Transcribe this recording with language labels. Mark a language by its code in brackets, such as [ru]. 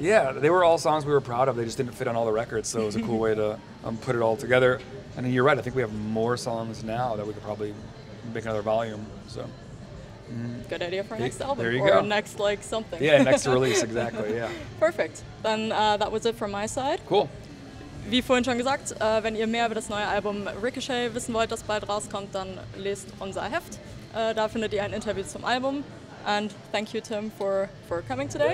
[en] Yeah, they were all songs we were proud of. They just didn't fit on all the records, so it was a cool way to put it all together. And you're right. I think we have more songs now that we could probably make another volume. So. Good idea for next album. There you go. Or next something. Yeah, next release, exactly. Yeah. [de] Perfekt. [en] Dann that was it from my side. Cool. [de] Wie vorhin schon gesagt, wenn ihr mehr über das neue Album Ricochet wissen wollt, das bald rauskommt, dann lest unser Heft. Da findet ihr ein Interview zum Album. [en] And thank you, Tim, for coming today.